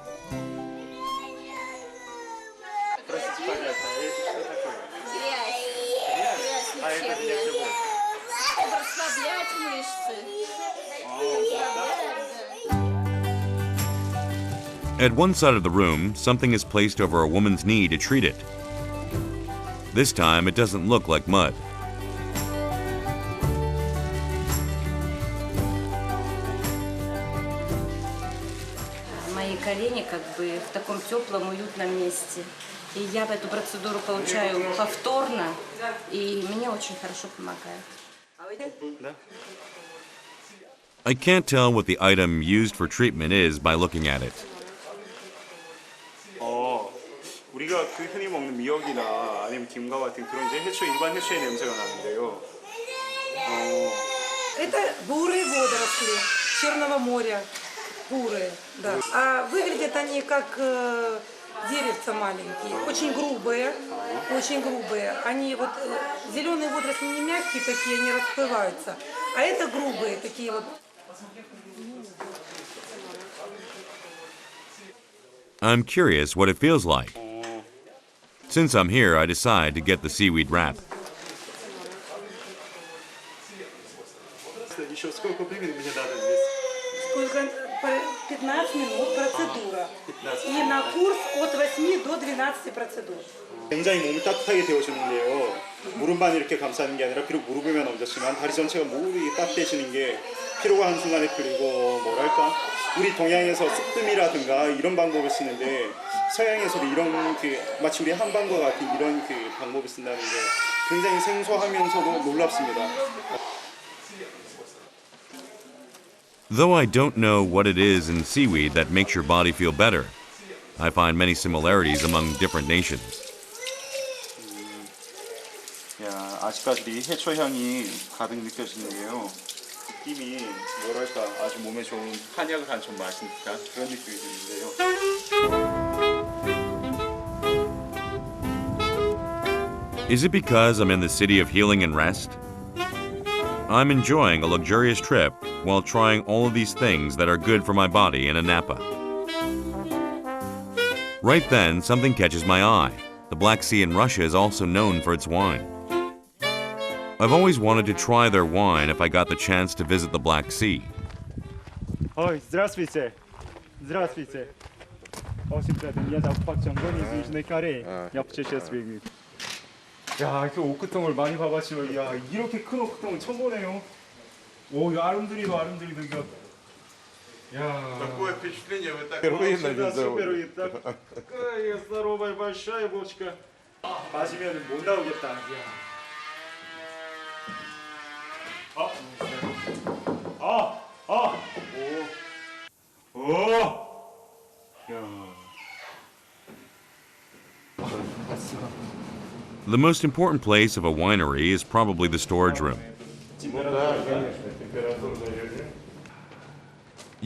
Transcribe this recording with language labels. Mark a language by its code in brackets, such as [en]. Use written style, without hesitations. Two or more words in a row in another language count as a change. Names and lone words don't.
[en] At one side of the room, something is placed over a woman's knee to treat it. This time, it doesn't look like mud. [ru] Мои колени как бы в таком теплом, уютном месте. И я эту процедуру получаю повторно, и мне очень хорошо помогает. [en] I can't tell what the item used for treatment is by looking at it. [ko] 우리가 그 흔히 먹는 미역이나 아니면 김과 같은 그런 이제 해초 일반 해초의 냄새가 나는데요. [ru] Это бурые водоросли Черного моря. Бурые, да. А выглядят они как деревца маленькие, очень грубые, очень грубые. Они вот зеленые водоросли не мягкие такие, они расплываются, а это грубые такие вот. [en] I'm curious what it feels like. Since I'm here, I decide to get the seaweed wrap. [ru] Сколько? 15 минут процедура. И на курс от 8 до 12 процедур. [ko] 굉장히 몸을 따뜻하게 데워주는데요. 무릎만 이렇게 감싸는 게 아니라 비록 무릎에만 얹었지만 다리 전체가 모두 따뜻해지는 게 피로가 한순간에 풀리고 뭐랄까 우리 동양에서 쑥뜸이라든가 이런 방법을 쓰는데 서양에서도 이런 그 마치 우리 한방과 같은 이런 그 방법을 쓴다는 게 굉장히 생소하면서도 놀랍습니다. [en] Though I don't know what it is in seaweed that makes your body feel better, I find many similarities among different nations. [ko] 야, 아직까지 이 해초 향이 가득 느껴지는데요. 느낌이 뭐랄까 아주 몸에 좋은 한약을 한 점 마신 듯한 그런 느낌이 드는데요. [en] Is it because I'm in the city of healing and rest? I'm enjoying a luxurious trip while trying all of these things that are good for my body in Anapa. Right then, something catches my eye. The Black Sea in Russia is also known for its wine. I've always wanted to try their wine if I got the chance to visit the Black Sea. [ru] Ой, здравствуйте. Здравствуйте. Очень приятно. Меня зовут Пак Чонгон из Южной Кореи. Я путешественник. [ko] 야, 이렇게 오크통을 많이 봐봤지만, 야, 이렇게 큰 오크통은 처음 보네요. 오, 이거 아름드리도 이거. 야. [ru] Такое впечатление вы так Впервые так. Какая здоровая большая бочка. [ko] 마시면 못 나오겠다. [en] The most important place of a winery is probably the storage room.